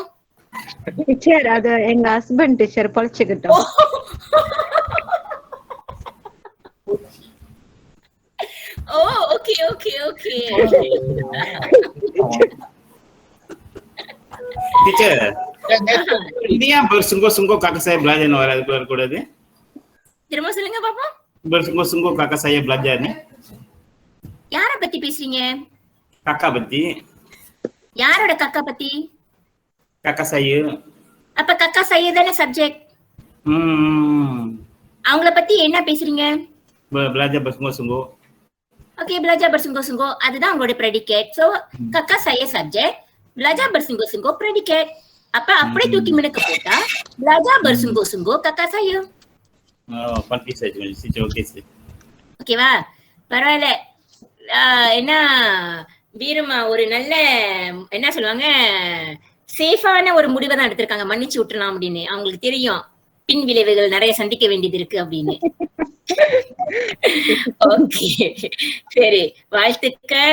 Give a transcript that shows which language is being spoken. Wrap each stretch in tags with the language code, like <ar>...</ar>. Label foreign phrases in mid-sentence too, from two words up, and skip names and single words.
<ta>டீச்சர், அது எங்க ஹஸ்பண்ட் டீச்சர் பொழிச்சுக்கிட்டோம். ஓ, ஓகே ஓகே ஓகே. டீச்சர்,</ta> <ms>ini yang bersungguh-sungguh kakak saya belajar வரக்கூடாது.</ms> <ta>திரும்ப சொல்லுங்க பாப்போம்.</ta> <ms>bersungguh-sungguh kakak saya belajar nih.</ms> <ta>யார பத்தி பேசுறீங்க? kakak பத்தி. யாரோட kakak பத்தி?</ta> <ms>kakak saya.</ms> <ta>அப்ப</ta> <ms>kakak saya</ms> <ta>தானே சப்ஜெக்ட். அவங்கள பத்தி என்ன பேசுறீங்க?</ta> <ms>belajar bersungguh-sungguh.</ms> <ta>ஓகே,</ta> <ms>belajar bersungguh-sungguh</ms> <ta>அதுதான் உங்களோட predicate.</ta> <ms>சோ kakak saya subject, belajar bersungguh-sungguh predicate.</ms> <ta>அப்ப அப்படியே தூக்கி மிடக்க போட்டா</ta> <ms>belajar bersungguh-sungguh kakak saya. pantas saja. Okey sih.</ms> <ta>ஓகேவா? பரவாயில்ல. என்ன வீரமா ஒரு நல்ல என்ன சொல்லுவாங்க சேஃபான ஒரு முடிவை தான் எடுத்திருக்காங்க, மன்னிச்சு விட்டுலாம் அப்படின்னு. அவங்களுக்கு தெரியும் பின் விளைவுகள் நிறைய சந்திக்க வேண்டியது இருக்கு அப்படின்னு. ஓகே சரி, வாழ்த்துக்கள்.</ta>